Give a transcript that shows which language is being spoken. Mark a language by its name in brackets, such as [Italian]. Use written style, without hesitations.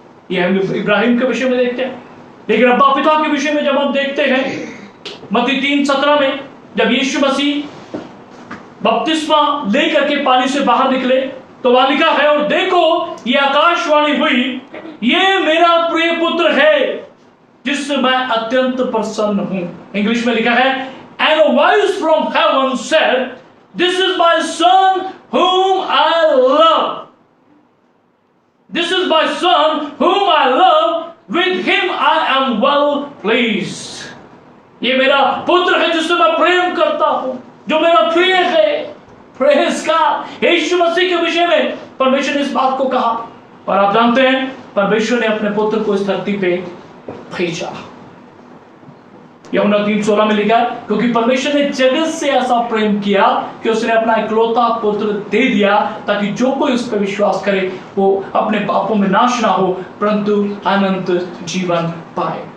[Hindi] ये हम इब्राहिम के विषय में देखते हैं। लेकिन अब्बा पिता के विषय में जब हम देखते हैं मत्ती 3:17 में, जब यीशु मसीह बपतिस्मा लेकर के पानी से बाहर निकले तो वहां लिखा है, और देखो ये आकाशवाणी हुई, ये मेरा प्रिय पुत्र है जिससे मैं अत्यंत प्रसन्न हूं। इंग्लिश में लिखा है, [English] And a voice from heaven said, this is my son whom I love. This is my son whom I love, with him I am well pleased. [Hindi] ये मेरा पुत्र है जिससे मैं प्रेम करता हूं, जो मेरा प्रिय है। [English] Praise God. [Hindi] यीशु मसीह के विषय में परमेश्वर ने इस बात को कहा, और आप जानते हैं परमेश्वर ने अपने पुत्र को इस धरती पे भेजा। यूहन्ना 3:16 में लिखा है, क्योंकि परमेश्वर ने जगत से ऐसा प्रेम किया कि उसने अपना इकलौता पुत्र दे दिया, ताकि जो कोई उस पर विश्वास करे वो अपने पापों में नाश ना हो परंतु अनंत जीवन पाए।